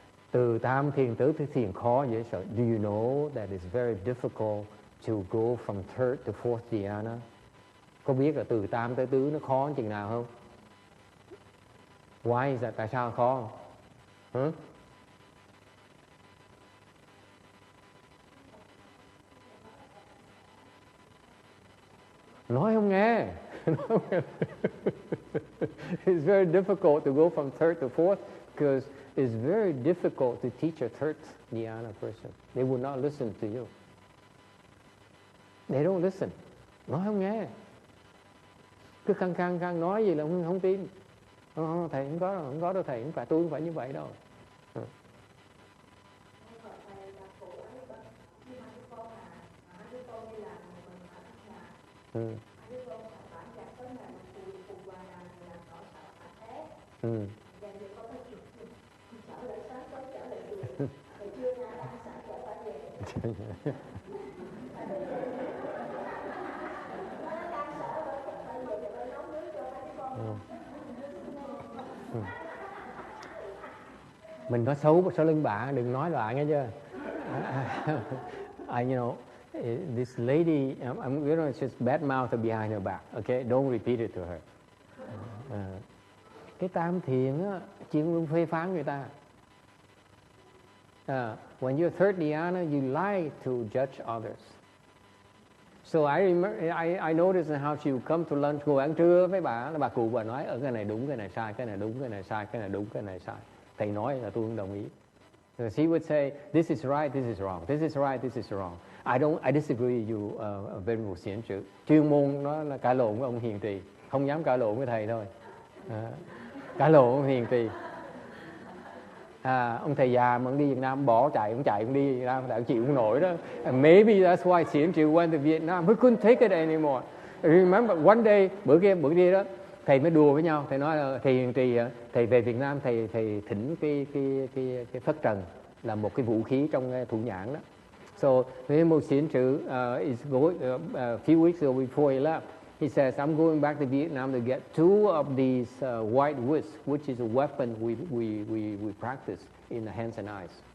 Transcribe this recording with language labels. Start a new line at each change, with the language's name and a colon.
Vietnamese: Từ tam thiền tới tứ thiền khó dễ sợ.
English: Do you know that it's very difficult to go from third to fourth dhyana?
Vietnamese: Có biết là từ tam tới tứ nó khó chừng nào không?
English: Why is that?
Vietnamese: Tại sao khó? Nói không nghe.
English: It's very difficult to go from third to fourth because it's very difficult to teach a third dhyana person. They will not listen to you. They don't listen.
Vietnamese: Nói không nghe. Cứ căng nói gì là không tin. Thầy không có đâu thầy, tôi không phải như vậy đâu. Mình có xấu sau lưng bà, đừng nói lại nghe chưa?
English: You know, this lady, I'm you know, just bad mouth behind her back. Okay, don't repeat it to her.
Vietnamese: Cái tam thiền á, chuyên luôn phê phán người ta.
English: When you're third dhyana, you like to judge others. So I remember, I noticed how she would come to lunch,
Vietnamese: ngồi ăn trưa với bà, là bà cụ bà nói ở cái này đúng, cái này sai, cái này đúng, cái này sai, cái này đúng, cái này sai. Thầy nói là tôi không đồng ý.
English: So she would say, this is right, this is wrong, this is right, this is wrong. I disagree with you, Venerable Xiển Trữ.
Vietnamese: Chuyên môn nó là cãi lộn với ông hiền trì, không dám cãi lộn với thầy thôi. Cãi lộn với ông hiền trì. Ông thầy già mà ông đi Việt Nam bỏ chạy, ông đi Việt Nam, ông chịu không nổi đó.
English: And maybe that's why Xiển Trữ went to Vietnam. He couldn't take it anymore. Remember one day,
Vietnamese: bữa kia đó, thầy mới đùa với nhau, thầy nói là thầy hiền trì, thầy về Việt Nam, thầy thỉnh cái phất trần là một cái vũ khí trong thủ nhãn đó.
English: So Venerable Xiển Trữ is going a few weeks ago before he left. He says, I'm going back to Vietnam to get 2 of these white wisps, which is a weapon we practice in the hands and eyes.